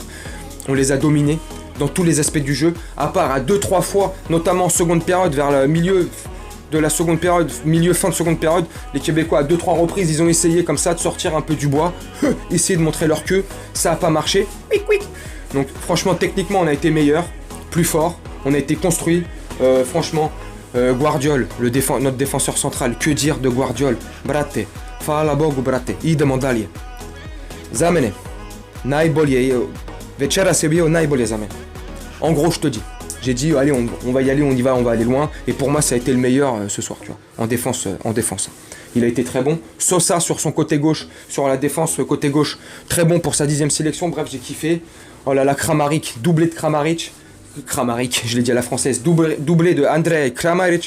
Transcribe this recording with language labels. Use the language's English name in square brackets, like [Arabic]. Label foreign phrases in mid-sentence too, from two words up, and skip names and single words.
[French] On les a dominés dans tous les aspects du jeu, à part à 2-3 fois, notamment en seconde période, vers le milieu de la seconde période, fin de seconde période, les Québécois à 2-3 reprises, ils ont essayé comme ça de sortir un peu du bois, essayer de montrer leur queue, ça a pas marché. Donc franchement, techniquement, on a été meilleur, plus fort, on a été construit, franchement, Guardiol, notre défenseur central, que dire de Guardiol? [Croatian] Brate, fala bogu brate, idemo dalje. Za mene, najbolje, večera se bio najbolje za mene. [French] En gros, je te dis, j'ai dit, allez, on va y aller, on va aller loin. Et pour moi, ça a été le meilleur ce soir, tu vois, en défense. Il a été très bon. Sosa sur son côté gauche, sur la défense côté gauche, très bon pour sa 10e sélection. Bref, j'ai kiffé. Oh là là, Kramaric, doublé de Kramaric, je l'ai dit à la française, doublé de Andrej Kramaric.